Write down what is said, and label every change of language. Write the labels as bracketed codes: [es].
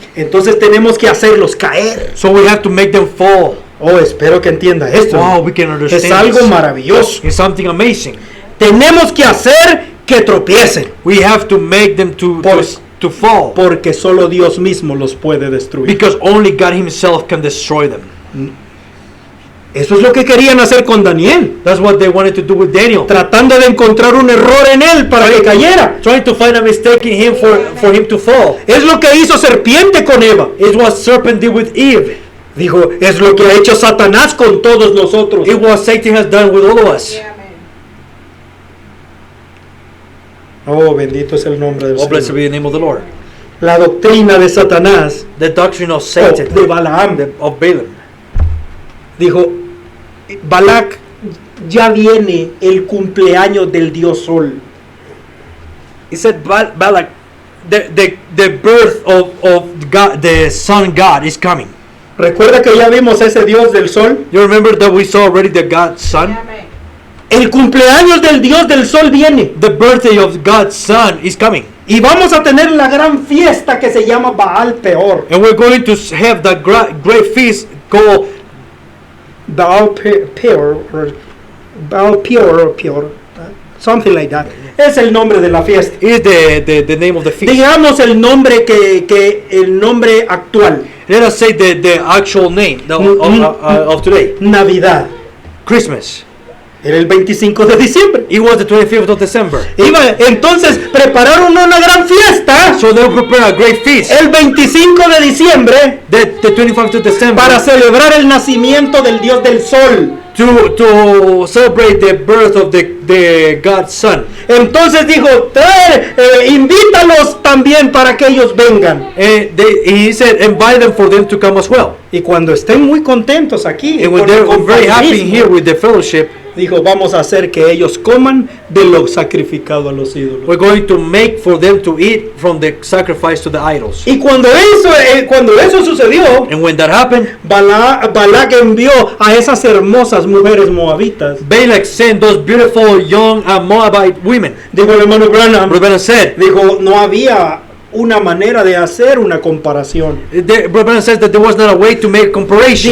[es] Entonces tenemos que hacerlos caer. [en] So we have to make them fall. [es] Oh, espero que entienda esto. [en] Wow, we can understand [es] Es algo [en] this. [es] maravilloso. [en] It's something amazing. [es] Tenemos que hacer que tropiecen [en] We have to make them to fall [es] porque solo Dios mismo los puede destruir. [en] because only God himself can destroy them. [es] Eso es lo que querían hacer con Daniel, [en] That's what they wanted to do with Daniel. [es] tratando de encontrar un error en él para que cayera. [en] Trying to find a mistake in him for him to fall. [es] Es lo que hizo serpiente con Eva. [en] It's what serpent did with Eve. [es] Dijo, es lo que ha hecho Satanás con todos nosotros. [en] It what Satan has done with all of us. [es] Oh, bendito es el nombre del [en] Oh, blessed [es] Señor. [en] be the name of the Lord. [es] La doctrina de Satanás, [en] The doctrine of [es] o [en] Satan, [es] de Balaam, [en] of Balaam. [es] dijo, Balac, ya viene el cumpleaños del Dios Sol. [en] He said, Balak, the birth of God, the Son God is coming. [es] Recuerda que ya vimos ese Dios del sol. [en] You remember that we saw already the God's Son? [es] Amén. El cumpleaños del Dios del sol viene. [en] The birthday of God's Son is coming. [es] Y vamos a tener la gran fiesta que se llama Baal Peor. [en] And we're going to have the great feast called Baal Peor, or Baal Peor, or Peor, something like that. [es] Es el nombre de la fiesta. [en] is the name of the feast. [es] Digamos el nombre que el nombre actual. [en] Let us say the actual name of today. [es] Navidad. [en] Christmas. [es] Era el 25 de diciembre. [en] It was the 25th of December. [es] Entonces prepararon una gran fiesta [en] So they prepared a great feast. [es] el 25 de diciembre [en] The 25th of December. [es] para celebrar el nacimiento del Dios del Sol. [en] To celebrate the birth of the God's Son. [es] Entonces dijo, invítalos también para que ellos vengan. [en] And he said, invite them for them to come as well. [es] Y cuando estén muy contentos aquí, [en] And when [es] con el [en] they're very happy [es] compañerismo, [en] here with the fellowship, [es] dijo, vamos a hacer que ellos coman de lo sacrificado a los ídolos. [en] we're going to make for them to eat from the sacrifice to the idols. [es] Y cuando eso sucedió, [en] And when that happened, [es] Balak envió a esas hermosas mujeres moabitas. [en] Balak sent those beautiful young Moabite women. [es] Dijo el hermano Branham, [en] Brother said, [es] dijo, no había una manera de hacer una comparación. [en] Brother says that there was not a way to make comparison.